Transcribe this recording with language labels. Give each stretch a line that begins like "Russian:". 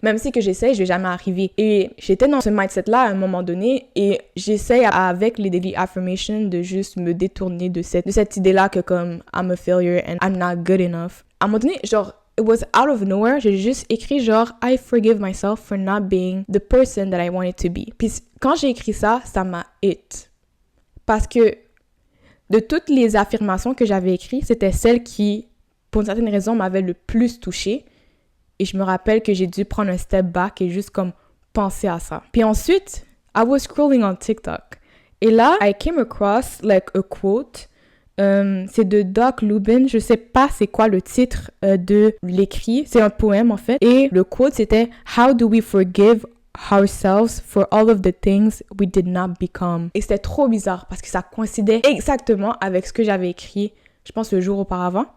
French: Même si que j'essaye, je vais jamais arriver. » Et j'étais dans ce mindset-là à un moment donné et j'essaye avec les daily affirmations de juste me détourner de cette idée-là que comme «
English: I'm a failure and I'm not good enough.
French: » À un moment donné, genre,
English: it was out of nowhere,
French: j'ai juste écrit genre
English: I forgive myself for not being the person that I wanted to be.
French: Puis quand j'ai écrit ça, ça m'a hit. Parce que de toutes les affirmations que j'avais écrites, c'était celle qui, pour une certaine raison, m'avait le plus touchée. Et je me rappelle que j'ai dû prendre un step back et juste comme penser à ça. Puis ensuite,
English: I was scrolling on TikTok.
French: Et là,
English: I came across like a quote.
French: C'est de Doc Lubin. Je sais pas c'est quoi le titre de l'écrit. C'est un poème en fait. Et le quote c'était
English: « How do we forgive ourselves for all of the things we did not become ?»
French: Et c'était trop bizarre parce que ça coïncidait exactement avec ce que j'avais écrit, je pense, le jour auparavant.